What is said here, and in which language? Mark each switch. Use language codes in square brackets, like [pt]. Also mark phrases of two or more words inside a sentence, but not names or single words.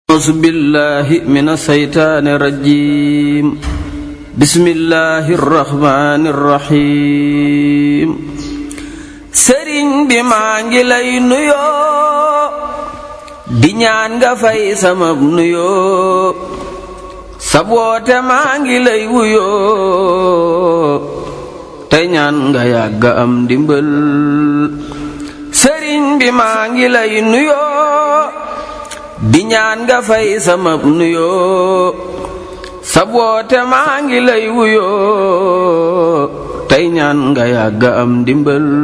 [ar] أعوذ بالله من الشيطان الرجيم بسم الله الرحمن الرحيم [wo] sëriñ bi maa ngi lay nuyoo di ñaan nga fay sama nuyoo sa woote maa ngi lay wuyoo te ñaan nga yàgg am ndimbal sëriñ bi maa ngi lay nuyoo di ñaan nga fay sama nuyoo sa woote maa ngi lay wuyoo tey ñaan nga yàgg am ndimbal